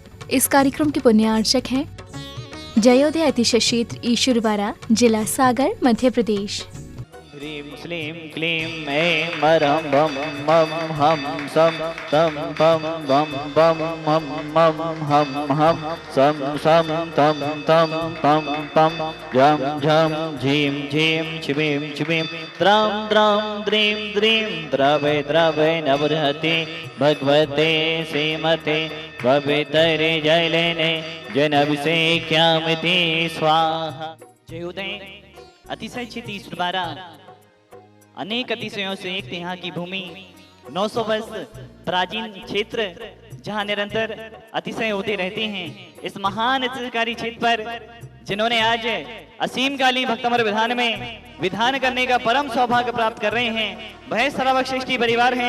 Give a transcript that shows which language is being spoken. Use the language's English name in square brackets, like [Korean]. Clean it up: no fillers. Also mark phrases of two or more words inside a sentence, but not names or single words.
[Hindi] इस कार्यक्रम के पुण्यार्चक हैं जयोदय अतिशय क्षेत्र ईश्वरवाड़ा, जिला सागर, मध्य प्रदेश। [Sanskrit] ह्रीं श्लीं क्लीं ऐं मरं बम मम हम सम तम पम बम बम मम मम हम हम सम सम तम तम पम पम झम झम झीं झीं छिबीं छिबीं त्रां त्रां द्रीं द्रीं द्रवे द्रवे नवरहते भगवते श्रीमते भवितरे जयलेने जनभिषेक्यामिति स्वाहा। [Hindi] जयोदय अतिशय क्षेत्र ईश्वरवाड़ा अनेक अतिशयों से एक यहाँ की भूमि 900 वर्ष प्राचीन क्षेत्र जहाँ निरंतर अतिशय होते रहते हैं। इस महान सरकारी क्षेत्र पर जिन्होंने आज असीमकालीन भक्तमर विधान में विधान करने का परम सौभाग्य प्राप्त कर रहे हैं, वह सर्वश्रेष्ठी परिवार हैं।